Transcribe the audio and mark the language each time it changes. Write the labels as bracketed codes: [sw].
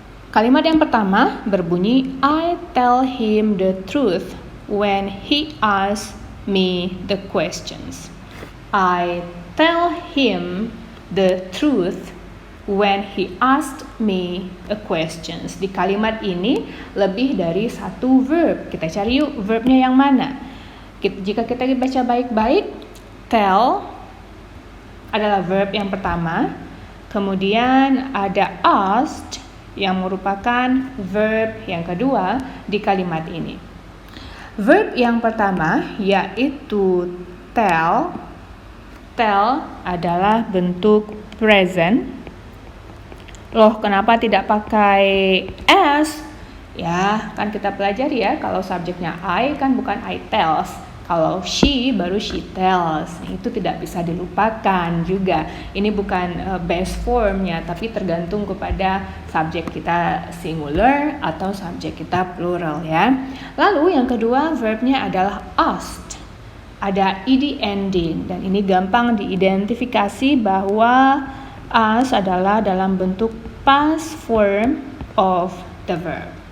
[en] Kalimat yang pertama berbunyi, I tell him the truth when he asks me the questions. I tell him the truth when he asked me a questions. [id] Di kalimat ini lebih dari satu verb. Kita cari yuk verbnya yang mana. Jika kita baca baik-baik, tell adalah verb yang pertama. Kemudian ada asked yang merupakan verb yang kedua di kalimat ini. Verb yang pertama yaitu tell. Tell adalah bentuk present. Loh, kenapa tidak pakai as? Ya, kan kita pelajari ya, kalau subjeknya I kan bukan I tells. Kalau she baru she tells. Itu tidak bisa dilupakan juga. Ini bukan base formnya, tapi tergantung kepada subjek kita singular atau subjek kita plural ya. Lalu yang kedua verbnya adalah asked. Ada ed ending dan ini gampang diidentifikasi bahwa as adalah dalam bentuk [en] past form of the verb.